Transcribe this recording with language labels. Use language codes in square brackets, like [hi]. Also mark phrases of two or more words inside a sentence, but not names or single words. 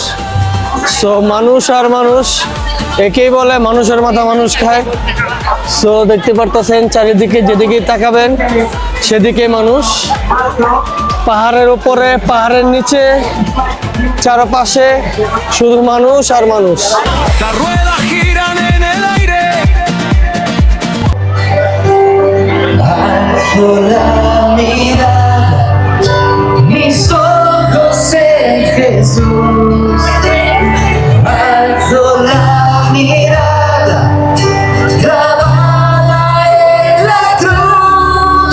[bn] সো মানুষ আর মানুষ, একেই বলে মানুষের মাথা মানুষ খায়। সো দেখতে পারতেছেন চারিদিকে যেদিকে তাকাবেন সেদিকে মানুষ, পাহাড়ের উপরে, পাহাড়ের নিচে, চারপাশে শুধু মানুষ আর মানুষ। [es] Las ruedas giran en el aire. Alzo la mirada, mis ojos en Jesús. Alzo la mirada, clavada en la cruz.